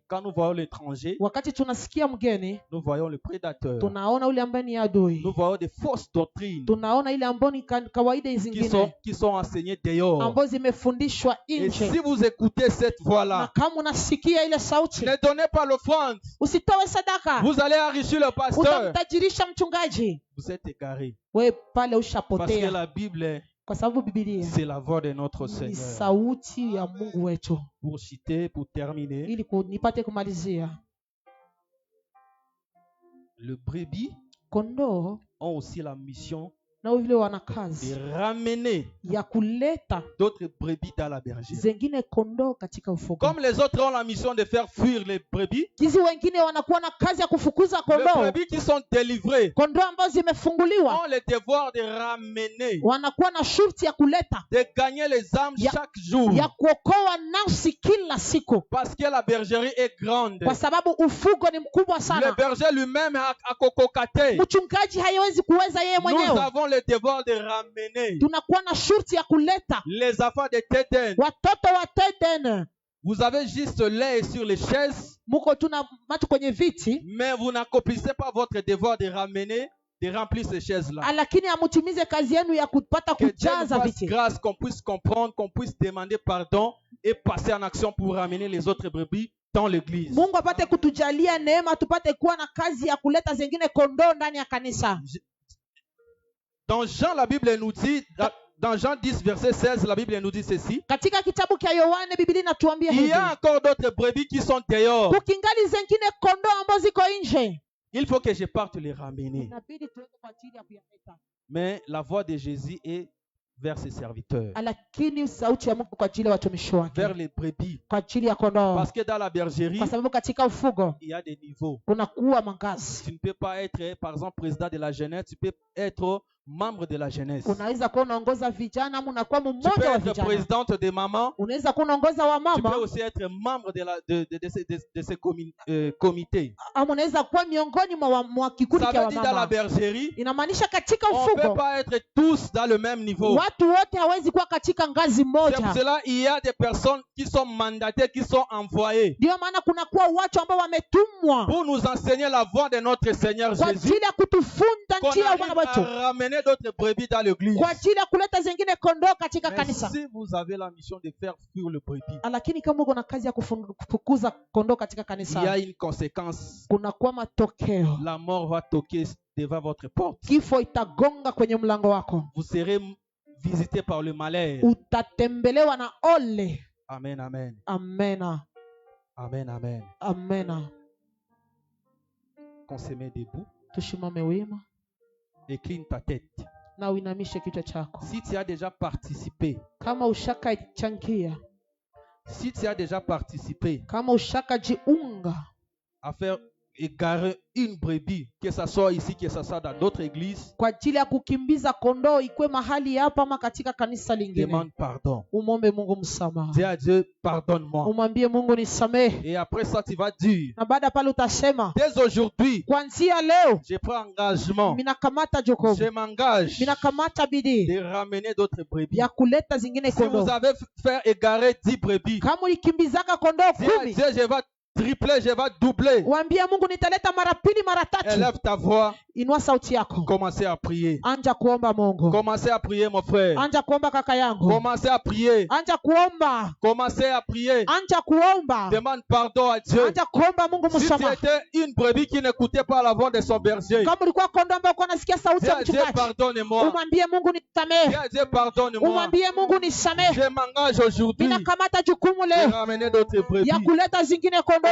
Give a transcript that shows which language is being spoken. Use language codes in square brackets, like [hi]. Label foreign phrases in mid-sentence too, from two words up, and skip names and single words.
[fr] Quand nous voyons l'étranger, [sw] Wakati tunasikia mgeni, [fr] nous voyons le prédateur. [sw] tunaona yule ambaye ni adui, [fr] Nous voyons des fausses doctrines [sw] tunaona ile ambayo ni kawaida zingine [fr] qui sont enseignées dehors. [sw] ambazo zimefundishwa [fr] Et si [sw] nje. [fr] vous écoutez cette [sw] Na [fr] voix-là, [sw] kama unasikia ile sauti, [fr] ne donnez pas l'offrande. [sw] usitoe sadaka, [fr] Vous allez enrichir le pasteur. [sw] utamtajirisha mchungaji. [fr] Vous êtes égarés. [sw] We pale [fr] Parce que [sw] ushapotea, [fr] la Bible, [sw] kwa sababu Biblia [fr] c'est la voix de notre [sw] ni [fr] Seigneur. [sw] sauti ya Mungu wetu. [fr] Pour citer, pour terminer, [sw] Ili nipate kumalizia, [fr] le brebis [sw] kondoo [fr] ont aussi la mission [sw] nao vile wana [fr] de [sw] kazi [fr] ramener [sw] ya kuleta [fr] d'autres brebis dans la bergerie. [sw] zengine kondoo katika ufugo. [fr] Comme les autres ont la mission de faire fuir les brebis, [sw] Kizi wengine wanakuwa na kazi ya kufukuza [fr] les [sw] kondoo, [fr] brebis qui sont délivrés [sw] kondoo ambazo zimefunguliwa [fr] ont le devoir de ramener, [sw] wanakuwa na shurti ya kuleta, [fr] de gagner les âmes [sw] Ya- [fr] chaque jour. [sw] ya kuokoa nafsi kila siku, [fr] Parce que la bergerie est grande. [sw] kwa sababu ufugo ni mkubwa [fr] Le [sw] sana. [fr] berger lui-même a kokokate. [sw] Mchungaji haiwezi kuweza yeye [fr] Nous [sw] mwenyewe. [fr] avons le devoir de ramener [sw] Tunakuwa na shurti ya kuleta [fr] les enfants de Téden. [sw] watoto wa Teden. [fr] Vous avez juste l'œil sur les chaises, [sw] Muko tuna macho kwenye viti, [fr] mais vous n'accomplissez pas votre devoir de ramener, de remplir ces chaises-là. [sw] lakini hamutimize kazi yenu ya kupata [fr] Que Dieu nous [sw] kujaza [fr] fasse [sw] viti. [fr] grâce, qu'on puisse comprendre, qu'on puisse demander pardon et passer en action pour ramener les autres brebis dans l'église. [sw] Mungu apate kutujalia neema, tupate kuwa na kazi ya kuleta zingine kondoo ndani ya kanisa. [fr] Dans Jean, la Bible nous dit, dans Jean 10, verset 16, la Bible nous dit ceci. [sw] Katika kitabu cha Yohane Biblia inatuambia [fr] Il y [sw] hivi, [fr] a encore d'autres brebis qui sont dehors. [sw] kukingali zingine kondoo ambazo ziko nje, [fr] Il faut que je parte les ramener. [sw] inabidi tuende kwa ajili ya kuyaleta. [fr] Mais la voix de Jésus est vers ses serviteurs, [sw] Lakini sauti ya Mungu kwa ajili ya watumishi wake, [fr] vers les brebis. [sw] kwa ajili ya kondoo, [fr] Parce que dans la bergerie, [sw] kwa sababu katika ufugo [fr] il y a des niveaux. [sw] kunakuwa mangazi. [fr] Tu ne peux pas être, par exemple, président de la jeunesse, tu peux être membre de la jeunesse. [sw] Unaweza kuwa unaongoza vijana ama unakuwa [fr] Tu peux [sw] mmoja wa [fr] être [sw] vijana, [fr] présidente des mamans. [sw] unaweza kuwa unaongoza wa [fr] Tu peux [sw] mama [fr] aussi être membre de ces comités. [sw] ama unaweza kuwa miongoni mwa kikundi [fr] Ça [sw] cha [fr] veut dire dans la [sw] wamama. [fr] bergerie, [sw] Inamaanisha katika [fr] on ne peut [sw] ufugo [fr] pas être tous dans le même niveau. [sw] watu wote hawezi kuwa katika ngazi [fr] C'est pour [sw] moja. [fr] cela qu'il y a des personnes qui sont mandatées, qui sont envoyées [sw] Ndio maana kunakuwa watu ambao wametumwa [fr] pour nous enseigner la voie de notre Seigneur [sw] kwa [fr] Jésus, [sw] ajili ya kutufunza [fr] qu'on [sw] njia ya [fr] arrive [sw] Bwana wetu, [fr] à ramener d'autres brebis dans l'église. [sw] kwa ajili ya kuleta zingine kondoo katika [fr] Mais [sw] kanisa. [fr] si vous avez la mission de faire fuir le brebis, [sw] Lakini kama uko na kazi ya kufukuza kondoo katika [fr] il y a [sw] kanisa, [fr] une conséquence. [sw] kunakuwa matokeo. [fr] La mort va toquer devant votre porte. [sw] Kifo itagonga kwenye mlango wako, [fr] Vous serez visité par le malheur. [sw] utatembelewa na ole. [fr] Amen, amen. [sw] Amena, [fr] Amen, amen. [sw] amena. [fr] Qu'on se met debout. [sw] Tushimame wima [fr] Incline ta tête. [sw] na uinamishe kichwa chako. [fr] Si tu as déjà participé, [sw] Kama ushakachangia, [fr] si tu as déjà participé [sw] kama ushakajiunga [fr] à faire égarer une brebis, que ce soit ici, que ce soit dans d'autres églises, [sw] kwa ajili ya kukimbiza kondoo, ikwe mahali hapa ama katika kanisa lingine, [fr] demande pardon. [sw] umombe Mungu msamaha, [fr] Dis à Dieu, pardonne-moi. [sw] umwambie Mungu nisamehe, [fr] Et après ça, tu vas dire, [sw] na baada pale utasema, [fr] dès aujourd'hui, [sw] kuanzia leo [fr] je prends engagement, [sw] minakamata jukumu, [fr] je m'engage [sw] minakamata bidii [fr] de ramener d'autres brebis. [sw] ya kuleta zingine [fr] Si vous [sw] kondoo. [fr] avez fait égarer 10 brebis, [sw] Kama ulikimbizaka kondoo [fr] dis à [sw] 10, [fr] Dieu, je vais tripler, je vais doubler. [sw] Waambie Mungu nitaleta mara pili mara tatu. [fr] Élève ta voix. [sw] Inua sauti yako. [fr] Commencez à prier. [sw] Anja kuomba Mungu. [fr] Commencez à prier, mon frère. [sw] Anja kuomba kaka yangu. [fr] Commencez à prier. [sw] Anja kuomba. [fr] Commencez à prier. [sw] Anja kuomba. [fr] Demande pardon à Dieu. [sw] Anja kuomba Mungu [fr] Si tu [sw] msamaha. [fr] étais une brebis qui n'écoutait pas la voix de son berger, [sw] Kama ulikuwa kondoo ambaye uko nasikia sauti ya [fr] Dieu, [sw] mchungaji, [fr] pardonne-moi. [sw] umwambie Mungu nisamehe. [fr] Dieu, pardonne-moi. [sw] Umwambie Mungu nisamehe. [fr] Je m'engage aujourd'hui [sw] Ninakamata jukumu [fr] de [sw] leo [fr] ramener d'autres brebis. [sw] ya kuleta zingine kondoo.